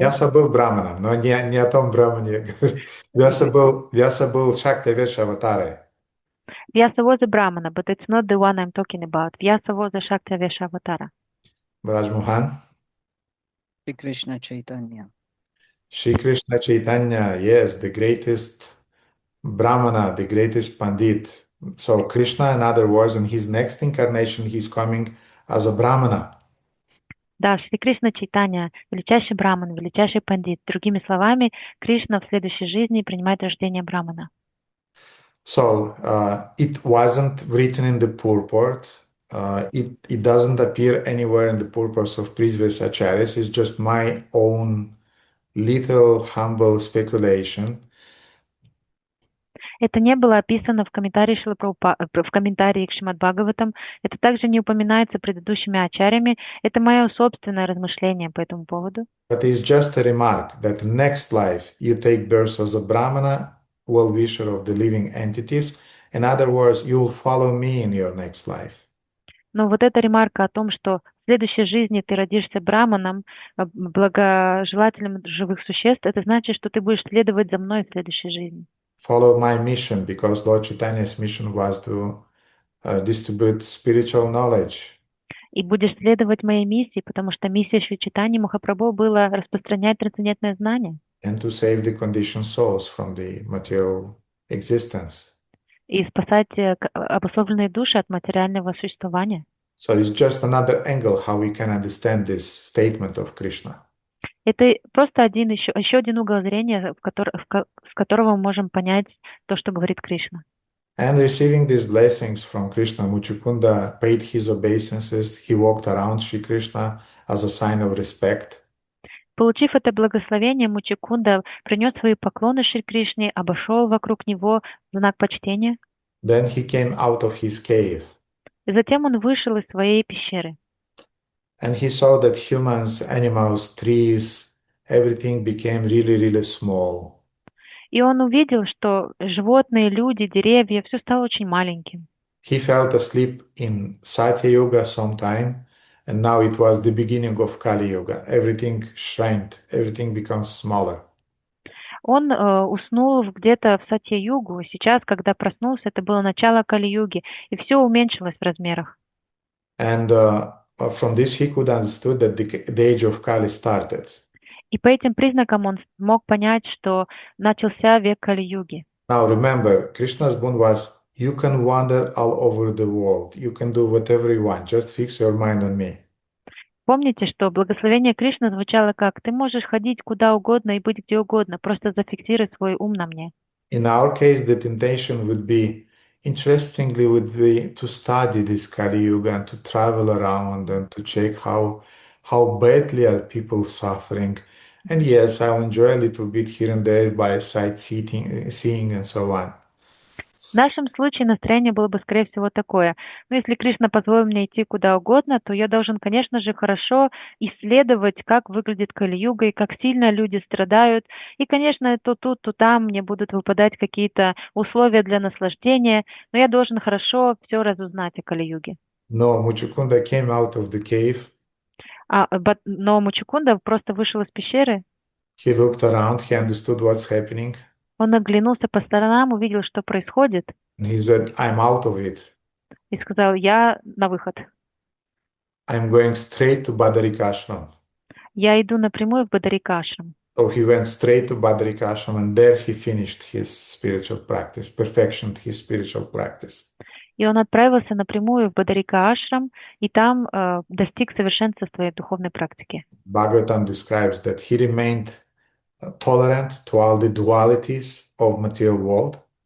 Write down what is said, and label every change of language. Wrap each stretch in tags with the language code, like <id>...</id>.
<ru>Вьяса был браманом, но не о том брамане я говорю. Вьяса был Шактавеша аватарой.</ru> <en>Vyasa was a brahmana, but it's not the one I'm talking about. Vyasa was a Shaktavesha avatara. Brajmohan? Shri Krishna Chaitanya. Shri Krishna Chaitanya, yes, the greatest brahmana, the greatest pandit. So Krishna, in other words, in his next incarnation, he's coming as a brahmana.</en> <ru>Да, Шри Кришна Чайтанья, величайший браман, величайший пандит. Другими словами, Кришна в следующей жизни принимает рождение брамана.</ru> <en>So it wasn't written in the purport. It doesn't appear anywhere in the purports of previous acharyas. It's just my own little humble speculation.</en> <ru>Это не было описано в комментарии в комментарии к Шримад Бхагаватам. Это также не упоминается предыдущими ачарьями. Это мое собственное размышление по этому поводу.</ru> <en>But it's just a remark that next life you take birth as a brahmana, well-wisher of the living entities. In other words, you will follow me in your next life.</en> <ru>Но вот эта ремарка о том, что в следующей жизни ты родишься браманом, благожелателем живых существ, это значит, что ты будешь следовать за мной в следующей жизни.</ru> <en>Follow my mission, because Lord Chaitanya's mission was to distribute spiritual knowledge.</en> <ru>И будешь следовать моей миссии, потому что миссия Шри Чайтаньи Махапрабху была распространять трансцендентное знание.</ru> <en>And to save the conditioned souls from the material existence.</en> <ru>И спасать обусловленные души от материального существования.</ru> <en>So it's just another angle how we can understand this statement of Krishna.</en> <ru>Это просто еще один угол зрения, с которого мы можем понять то, что говорит Кришна.</ru> <en>And receiving these blessings from Krishna, Muchukunda paid his obeisances. He walked around Shri Krishna as a sign of respect.</en> <ru>Получив это благословение, Мучикунда принес свои поклоны Шри Кришне, обошел вокруг него в знак почтения.</ru> <en>Then he came out of his cave.</en> <ru>И затем он вышел из своей пещеры.</ru> <en>And he saw that humans, animals, trees, everything became really, really small.</en> <ru>И он увидел, что животные, люди, деревья, все стало очень маленьким.</ru> <en>He fell asleep in Satya Yuga sometime, and now it was the beginning of Kali Yuga. Everything shrank, everything becomes smaller.</en> <ru>Он уснул где-то в Сатья-югу. Сейчас, когда проснулся, это было начало Кали-юги, и все уменьшилось в размерах.</ru> <en>And from this, he could understood that the age of Kali started.</en> <ru>И по этим признакам он смог понять, что начался век Кали-юги.</ru> <en>Now remember, Krishna's boon was, you can wander all over the world. You can do whatever you want. Just fix your mind on me.</en> <ru>Помните, что благословение Кришны звучало как: ты можешь ходить куда угодно и быть где угодно, просто зафиксируй свой ум на мне.</ru> <en>In our case, the temptation would be, interestingly, would be to study this Kali Yuga and to travel around and to check how badly are people suffering. And yes, I'll enjoy a little bit here and there by sightseeing, seeing and so on.</en> <ru>В нашем случае настроение было бы, скорее всего, такое: ну, если Кришна позволил мне идти куда угодно, то я должен, конечно же, хорошо исследовать, как выглядит Кали-юга и как сильно люди страдают. И, конечно, то тут, то там мне будут выпадать какие-то условия для наслаждения, но я должен хорошо все разузнать о Кали-юге.</ru> <en>No, Muchukunda came out of the cave.</en> <ru>Но Мучукунда просто вышел из пещеры.</ru> <en>He looked around, he understood what's happening.</en> <ru>Он оглянулся по сторонам, увидел, что происходит.</ru> <en>And he said, I'm out of it.</en> <ru>И сказал: я на выход.</ru> <en>I'm going straight to Badarika Ashram.</en> <ru>Я иду напрямую в Бадарика Ашрам.</ru> <en>So he went straight to Badarika Ashram and there he finished his spiritual practice, perfected his spiritual practice.</en> <ru>И он отправился напрямую в Бадарика Ашрам и там достиг совершенства своей духовной практики.</ru> <en>Bhagavatam describes that he remained tolerant to all the dualities of material world.</en>